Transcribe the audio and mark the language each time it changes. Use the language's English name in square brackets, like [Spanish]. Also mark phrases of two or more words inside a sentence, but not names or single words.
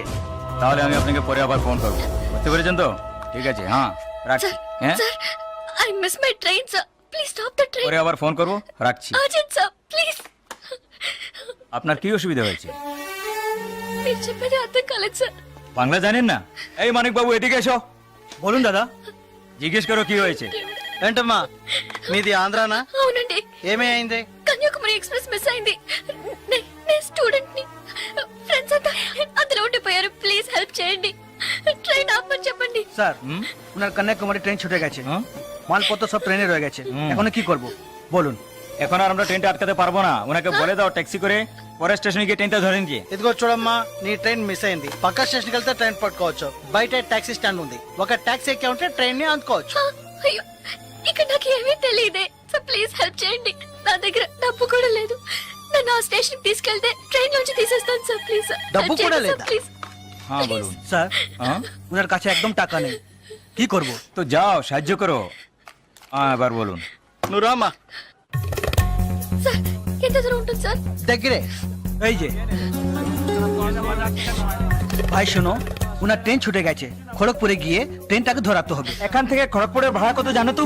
[Bangla] তাহলে আমি আপনাকে পরে আবার ফোন করব. বুঝতে পেরেছেন তো? ঠিক আছে. হ্যাঁ রাখছি. হ্যাঁ [English] sir I miss my train sir. please stop the train. [Bangla] পরে আবার ফোন করব. রাখছি. [English] urgent sir please. [Bangla] আপনার কি অসুবিধা হয়েছে? [Telugu] మీరు చెప్పేది అర్థం కాలేదు సార్. [Bangla] বাংলা জানেন না? এই মানিক বাবু এদিকে এসো. বলুন দাদা. জিজ্ঞেস করো কি হয়েছে। [Telugu] ఏంటమ్మా మీది ఆంధ్రానా? అవునండి, ఏమైంది? కన్యాకుమారి ఎక్స్ప్రెస్ మిస్ అయింది. నేను స్టూడెంట్ ని, ఫ్రెండ్స్ అంతా అందులో ఉండిపోయారు. [English] please help [Telugu] చేయండి. ট্রেন ఆపమని చెప్పండి। [Bangla] স্যার ওনার কন্যাকুমারী ট্রেন ছুটে গেছে, মালপত্র সব ট্রেনে রয়ে গেছে, এখন কি করব বলুন? এখন আর আমরা ট্রেনটা আটকাতে পারবো না, ওনাকে বলে দাও ট্যাক্সি করে পরের স্টেশনে গিয়ে ট্রেনটা ধরে নিয়ে। [Telugu] ఇదిగో చూడమ్మా, నీ [English] train miss [Telugu] అయింది. పక్క స్టేషన్కి వెళ్తే ట్రైన్ పట్టుకోవచ్చు, బయట [English] taxi stand [Telugu] ఉంది, ఒక టాక్సీ ఎక్కి ఉంటే ట్రైన్ ని అందుకోవచ్చు. అయ్యో, ఇక్కడ నాకు ఏమీ తెలియదే. [English] so please help [Telugu] చేయండి. నా దగ్గర డబ్బు కూడా లేదు. నన్ను ఆ స్టేషన్ తీసుకెళ్తే ట్రైన్ నుంచి తీసేస్తాను సార్. ప్లీజ్ డబ్బు కూడా లేదా? ప్లీజ్। [Bangla] হ্যাঁ বলুন। স্যার হ্যাঁ ওনার কাছে একদম টাকা নেই, কি করব? তো যাও সাহায্য করো। হ্যাঁ এবার বলুন। [Telugu] నువ్వు రామ్మా, సార్ ఎంత దూరం ఉంటుంది సార్? దగ్గరే। [Bangla] এই যে ভাই শোনো, ওনার ট্রেন ছুটে গেছে, খড়গপুরে গিয়ে ট্রেনটাকে ধরাতে হবে। এখান থেকে খড়গপুরের ভাড়া কত জানো তুমি?